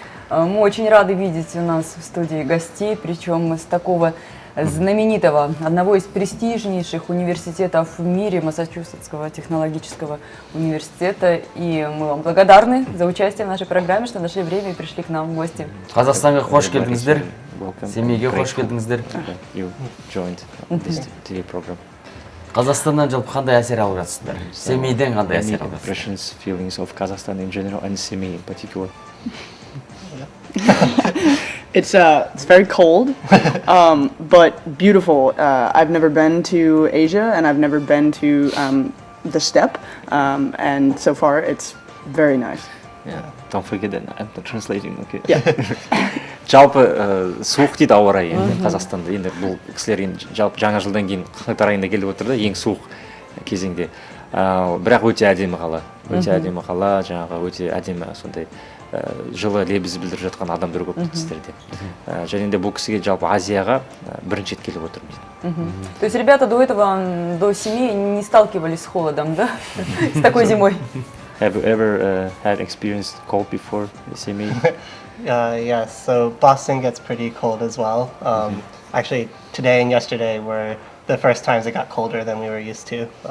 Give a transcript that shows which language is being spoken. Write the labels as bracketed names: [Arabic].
[Russian] Мы очень рады видеть у нас в студии гостей, причем с такого знаменитого, одного из престижнейших университетов в мире, Массачусетского технологического университета. И мы вам благодарны за участие в нашей программе, что нашли время и пришли к нам в гости. [Kazakh] Қазақстанға қош келдіңіздер. Семейге қош келдіңіздер. [English] You joined this TV program. [Kazakh] Қазақстаннан жалпы қандай әсер алып жатсыздар? Семейден қандай әсер алып жатсыздар? [English] Impressions, feelings of Kazakhstan in general and Semey in particular. It's very cold, but beautiful. I've never been to Asia and I've never been to the steppe, and so far it's very nice. Yeah, don't forget that I'm not translating. Okay. Yeah. [Kazakh] Жалпы суық дейді ауа райы Қазақстанда. Енді бұл кісілер жалпы жаңа жылдан кейін қаңтар айында келіп отыр да, ең суық кезеңде. Бірақ өте әдемі қала. Өте әдемі қала, жаңағы өте әдемі сондай жылы лебіз білдіріп жатқан адамдар көп кісілерде. Және де бұл кісіге жалпы Азияға бірінші рет келіп отыр. [Russian] То есть ребята до этого, до Семеи не сталкивались с холодом, да? С такой зимой? [English] Have you ever had experienced cold before Semey? Yes, so Boston gets pretty cold as well. Actually, today and yesterday were the first times it got colder than we were used to.